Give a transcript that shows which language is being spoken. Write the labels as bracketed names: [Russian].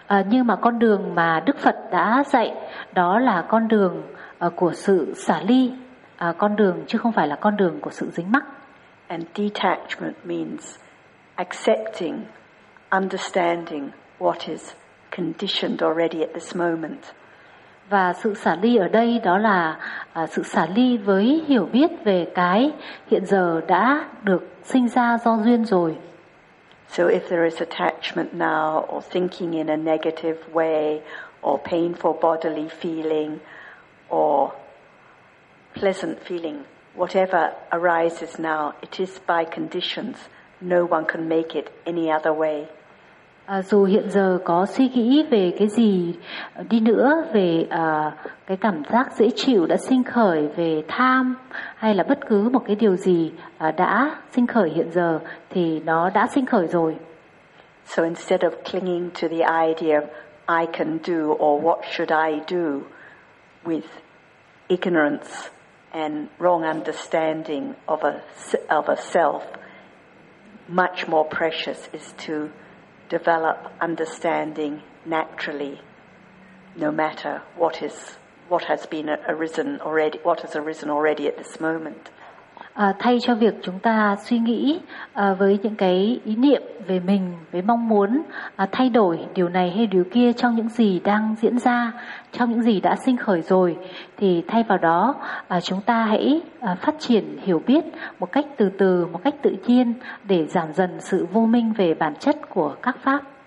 [Vietnamese] Nhưng mà con đường mà Đức Phật đã dạy đó là con đường của sự xả ly. Con đường chứ không phải là con đường của sự dính mắc. [English] And detachment means accepting, understanding what is conditioned already at this moment. [Vietnamese] Và sự xả ly ở đây đó là sự xả ly với hiểu biết về cái hiện giờ đã được sinh ra do duyên rồi. [English] So if there is attachment now or thinking in a negative way or painful bodily feeling or pleasant feeling, whatever arises now, it is by conditions. No one can make it any other way. [Vietnamese] Dù hiện giờ có suy nghĩ về cái gì đi nữa, về cái cảm giác dễ chịu đã sinh khởi, về tham hay là bất cứ một cái điều gì đã sinh khởi hiện giờ thì nó đã sinh khởi rồi. [English] So instead of clinging to the idea of I can do or what should I do with ignorance and wrong understanding of a self, much more precious is to develop understanding naturally, no matter what has arisen already at this moment. [Vietnamese] Thay cho việc chúng ta suy nghĩ với những cái ý niệm về mình, với mong muốn thay đổi điều này hay điều kia trong những gì đang diễn ra, trong những gì đã sinh khởi rồi, thì thay vào đó chúng ta hãy phát triển hiểu biết một cách từ từ, một cách tự nhiên để giảm dần sự vô minh về bản chất của các pháp.